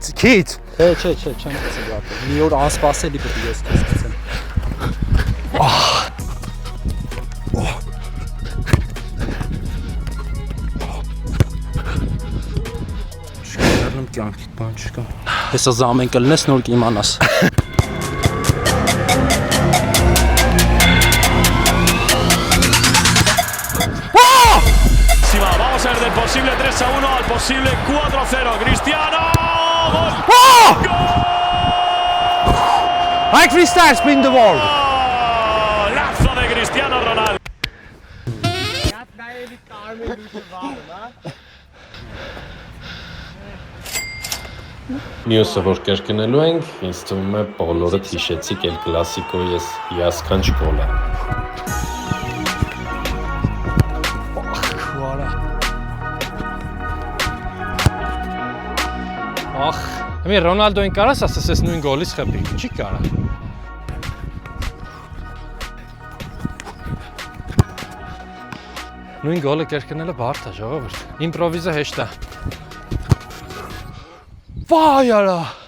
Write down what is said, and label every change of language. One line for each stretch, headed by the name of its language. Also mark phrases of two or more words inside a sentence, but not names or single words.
Armenian: Չէ, չեմ տեսել ապա։ Մի օր անսպասելի պետք է ես տեսնեմ։ Շքերնում կյանքիդ բան չկա։ Հեսա զամեն կլնես նոր կիմանաս։
Spanish: Vamos a ver del posible 3-1 al posible 4-0. Cristiano. Gol.
English: Like freestyle spin the world.
Spanish: Lazo de Cristiano Ronaldo.
Armenian: Մյուսը որ կերկնելու ենք, ինձ թվում է բոլորը հիշեցիք El Clasico-ի ես հիասքանչ գոլը։ Ախ, մի Ռոնալդոին կարաս ասես ես նույն գոլից խփի, չի կարա։ Նույն գոլը կերկնելը բարդ է, ժողովուրդ։ Իմպրովիզը հեշտ է։ Վայ արա։